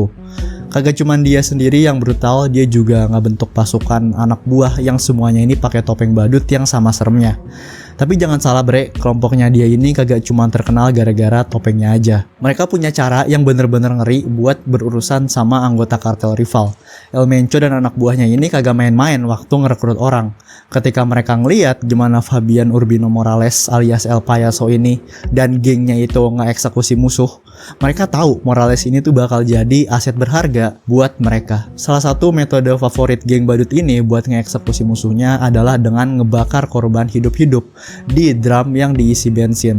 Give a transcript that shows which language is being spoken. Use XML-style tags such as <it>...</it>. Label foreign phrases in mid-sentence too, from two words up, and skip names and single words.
<id>Kagak cuman dia sendiri yang brutal, dia juga ngebentuk pasukan anak buah yang semuanya ini pakai topeng badut yang sama seremnya. Tapi jangan salah bre, kelompoknya dia ini kagak cuma terkenal gara-gara topengnya aja. Mereka punya cara yang bener-bener ngeri buat berurusan sama anggota kartel rival. El Mencho dan anak buahnya ini kagak main-main waktu ngerekrut orang. Ketika mereka ngeliat gimana Fabian Urbino Morales alias El Payaso ini dan gengnya itu ngeeksekusi musuh, mereka tahu Morales ini tuh bakal jadi aset berharga buat mereka. Salah satu metode favorit geng badut ini buat ngeeksekusi musuhnya adalah dengan ngebakar korban hidup-hidup di drum yang diisi bensin.</id>